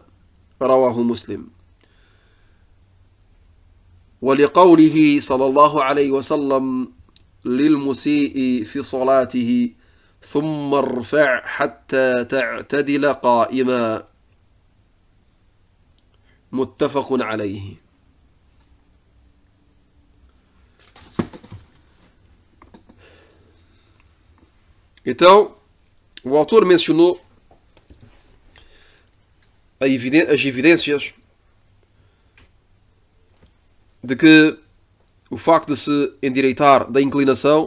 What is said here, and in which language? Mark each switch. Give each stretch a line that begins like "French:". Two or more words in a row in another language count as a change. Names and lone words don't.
Arabic: رواه مسلم. ولقوله صلى الله عليه وسلم للمسيء في صلاته ثم ارفع حتى تعتدل قائما متفق عليه.
Portuguese: Então, o autor mencionou as evidências de que o facto de se endireitar da inclinação